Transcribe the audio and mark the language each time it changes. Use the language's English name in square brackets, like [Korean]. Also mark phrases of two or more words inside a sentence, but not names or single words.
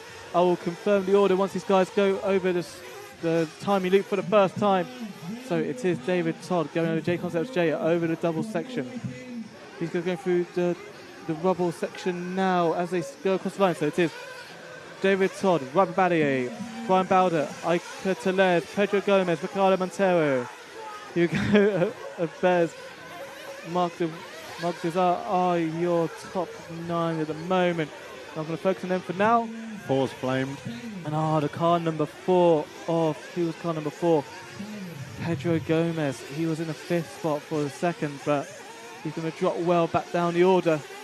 [English] I will confirm the order once these guys go over the timing loop for the first time. So it is David Todd going over J Concepts J over the double section. These guys going through the rubble section now as they go across the line. So it is David Todd, Robert Battier, Brian Bowder, Iker Taled, Pedro Gomez, Ricardo Montero, Hugo Bez, Mark Desar are your top 9 at the moment. I'm going to focus on them for now. 4's flamed. And the car number 4 who was car number 4? Pedro Gomez. He was in the 5th spot for the second, but he's going to drop well back down the order.